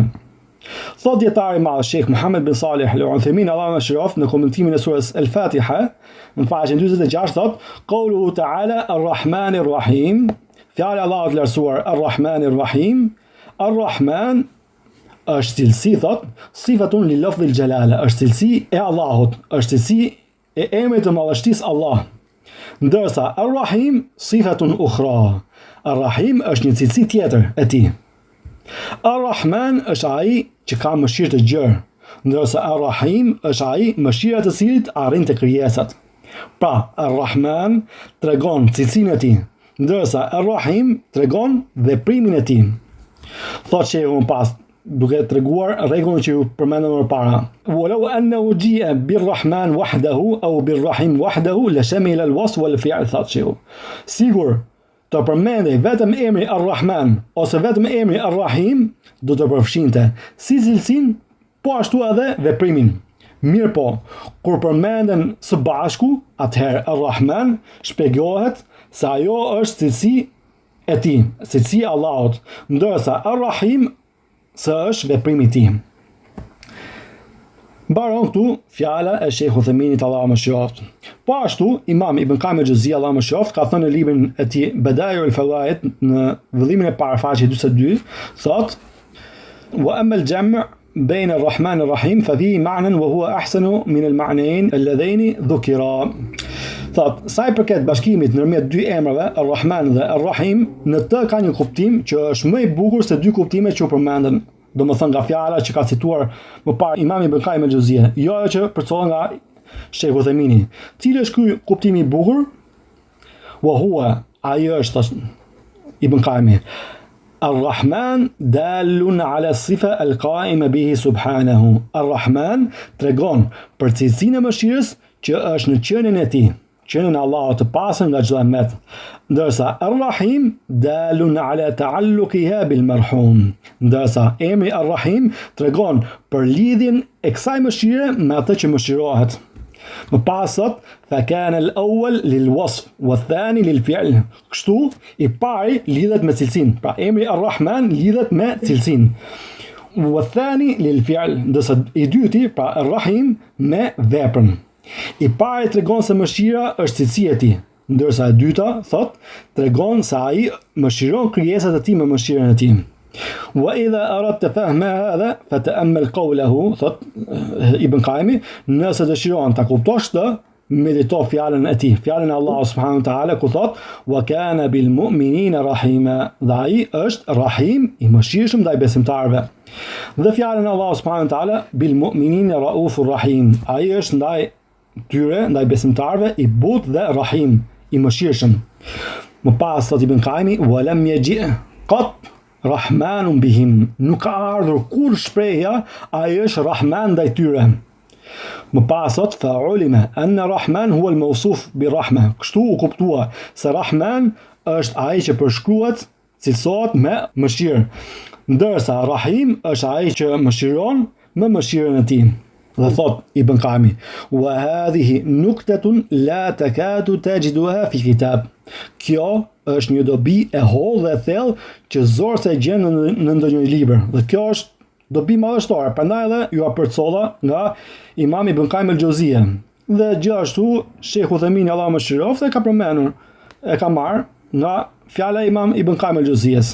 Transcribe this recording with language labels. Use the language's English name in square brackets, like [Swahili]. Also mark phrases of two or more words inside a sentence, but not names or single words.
[Albanian] Thot dietari i madh Sheikh Muhammad bin Salih Al-Uthaymin, Allahu mëshiroft, në komentimin e surës Al-Fatiha, në faqen 46 thot: [Arabic] "قوله تعالى الرحمن الرحيم", [Albanian] Fjala e Allahut lartësuar Ar-Rahman Ar-Rahim. Ar-Rahman është cilësi, thot, [Arabic] صفة للفظ الجلالة, [Albanian] është cilësi e Allahut, është cilësi e emrit të madhështisë Allah. Ndërsa Ar-Rahim [Arabic] صفة أخرى. [Albanian] Ar-Rahim është një cilësi tjetër e tij. Ar-Rahman është ai që ka mëshirë të gjerë, ndërsa Ar-Rahim është ai mëshira të cilit arrin të krijesat. Pra, Ar-Rahman tregon cilësinë e tij, ndërsa Ar-Rahim tregon veprimin e tij. Thotë shehu më pas, duke treguar rregullin që ju përmendëm më parë. [Arabic] ولو أنه جيء بالرحمن وحده أو بالرحيم وحده لشمل الوصف والفعل, [Albanian] thotë shehu. Sigur të përmendej vetëm emri Ar-Rahman ose vetëm emri Ar-Rahim, do të përfshinte si cilësinë, po ashtu edhe veprimin. Mirë po, kur përmenden së bashku, atëherë Ar-Rahman shpjegohet se ajo është cilësi e tij, cilësi e Allahut, ndërsa Ar-Rahim se është veprimi i tij. Mbaron këtu fjala e Sheikhut Theminit, Allahu mëshiroft. Po ashtu, Imam Ibn Qayyim el-Jauziyja, Allahu mëshiroft, ka thënë në librin e tij Badai'ul Fawaid në vëllimin e parë faqe 42, thotë: [Arabic] "وأما الجمع' بين الرحمن الرحيم ففيه معنى وهو أحسن من المعنيين اللذين ذكرا." [Albanian] Thot, sa i përket bashkimit ndërmjet dy emrave, Ar-Rahman dhe Ar-Rahim, në të ka një kuptim që është më i bukur se dy kuptimet që u përmenden. Domethënë nga fjala që ka cituar më parë Imam Ibn Qayyim el-Jauziyja, jo ajo që përcollet nga Sheikhu Themini. Cili është ky kuptimi i bukur? [Arabic] وهو, [Albanian] ai është Ibn Qayyim. [Arabic] الرحمن دال على الصفة القائمة به سبحانه. [Albanian] Ar-Rahman tregon për cilësinë e mëshirës që është në qenien e tij, qenien e Allahut të pastër nga çdo mëmet. [Arabic] Ndërsa الرحيم دال على تعلقها بالمرحوم. [Albanian] Ndërsa emri Ar-Rahim tregon për lidhjen e kësaj mëshire me atë që mëshirohet. Më pas thot, [Arabic] فكان الأول للوصف والثاني للفعل. [Albanian] Kështu i pari lidhet me cilësinë. Pra emri Ar-Rahman lidhet me cilësinë. [Arabic] والثاني للفعل, [Albanian] ndërsa i dyti, pra Ar-Rahim, me veprën. I pari tregon se mëshira është cilësia e tij, ndërsa e dyta thot tregon se ai mëshiron krijesat e tij me mëshirën e tij. [Arabic] وإذا أردت فهم هذا فتأمل قوله, [Albanian] thot Ibn Qayyim, nëse dëshiron ta kuptosh këtë, medito fjalën e tij, fjalën e Allahut [Arabic] سبحانه وتعالى [Albanian] ku thot: [Arabic] "وكان بالمؤمنين رحيما." [Albanian] Dhe ai është Rahim, i mëshirshëm ndaj besimtarëve. Dhe fjalën e Allahut [Arabic] سبحانه وتعالى بالمؤمنين رءوف رحيم. [Albanian] Ai është ndaj tyre, ndaj besimtarëve i butë dhe Rahim, i mëshirshëm. Më pas thot [Arabic] Ibn Qayyim: "ولم يجئ قط رحمان بهم." [Albanian] Nuk ka ardhur kur shprehja ai është Rahman ndaj tyre. Më pas thot [Arabic] فعلم أن رحمن هو الموصوف برحمة. [Albanian] Kështu u kuptua se Rahman është ai që përshkruhet, cilësohet me mëshirë, ndërsa Rahim është ai që mëshiron me mëshirën e tij. Dhe thot [Arabic] Ibn Qayyim: "وهذه نكتة لا تكاد تجدها في كتاب." [Albanian] Kjo është një dobi e hollë dhe e thellë që zor se e gjen në ndonjë libër. Dhe kjo është dobi madhështore. Prandaj edhe ju përcolla nga Imam Ibn Qayyim el-Jauziyja. Dhe gjithashtu Sheikhu Themini, Allahu mëshiroft, e ka përmendur, e ka marrë nga fjala e Imam Ibn Qayyim el-Jauziyjas.